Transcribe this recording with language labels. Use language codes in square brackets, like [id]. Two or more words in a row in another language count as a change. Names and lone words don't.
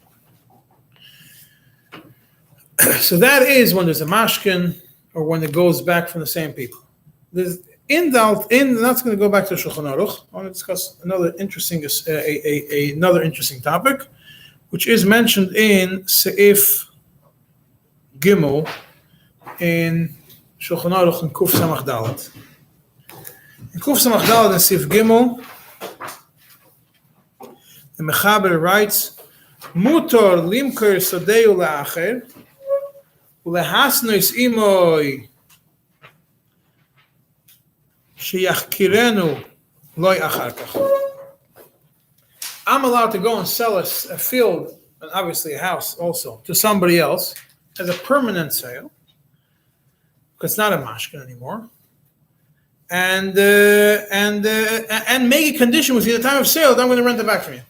[en] So that is when there's a mashkin or when it goes back from the same people. That's going to go back to Shulchan Aruch. I want to discuss another interesting topic, which is mentioned in Seif Gimel in Shulchan Aruch and Kuf Samach Dalet. In Kuf Samach Dalet and Seif Gimel, the Mechaber writes, [he] מותר למכור שדהו לאחר, ולהתנות עמו שיחכירנו לו אחר כך. [en] I'm allowed to go and sell a field, and obviously a house also, to somebody else as a permanent sale, because it's not a mashkin anymore, and make a condition with you at the time of sale that I'm going to rent it back from you.